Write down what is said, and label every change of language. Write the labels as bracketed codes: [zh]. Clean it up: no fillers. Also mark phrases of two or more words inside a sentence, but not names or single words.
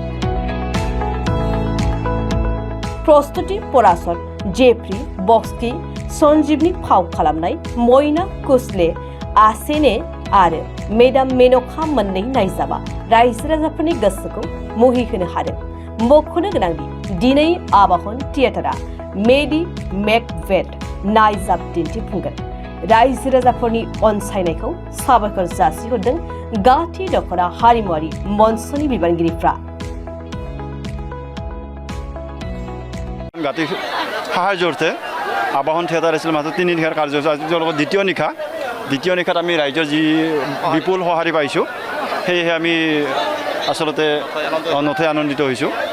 [brx] प्रस्तुति पराशर जेफ्रि बक्सकी सन्जीवनि फाव खालामनाय मयना कुसले आसेने आरो मेडाम मेनका मोननै नायजाबा रायजो राजाफोरनि गोसोखौ मुहि होनो हादों। मख'नो गोनांदि दिनै आवाहन थियेटारा मेडी मेकबेथ नायजाब दिन्थिफुंगोन। रायजो राजाफोरनि अनसायनायखौ साबायखर जासिहरदों गाहाटी दखना हारिमुआरि मन्चनि बिबानगिरिफ्रा। [as] গাটি সাহায্যৰ্থে আবাহন থিয়েটাৰ আছিল মাত্ৰ 3 নিশাৰ কাৰ্যসূচী। আজি তেওঁলোকৰ দ্বিতীয় নিশাত আমি ৰাইজৰ যি বিপুল সঁহাৰি পাইছোঁ সেয়েহে আমি আচলতে নথৈ আনন্দিত হৈছোঁ।